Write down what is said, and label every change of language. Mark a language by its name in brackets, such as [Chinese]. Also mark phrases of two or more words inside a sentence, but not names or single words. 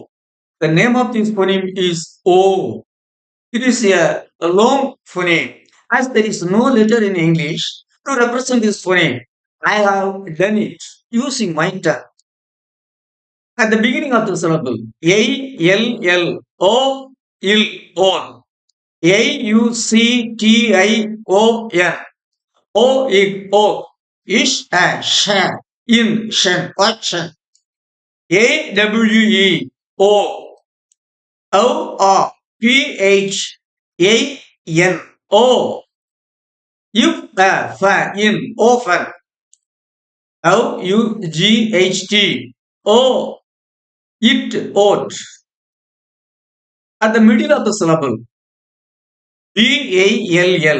[English] The name of this phoneme is O. It is a long phoneme. As there is no letter in English to represent this phoneme, I have done it using my tongue. At the beginning of the syllable, A, L, L, O, Il, on. A, U, C, T, I, O, N. O, I, O. Ish, a, shan. In, shan, what, shan. A, W, E, O. O, R, P, H, A, N, O. If, a, fa, in, often. O, U, G, H, T. O, it, ought. At the middle of the syllable, B-A-L-L.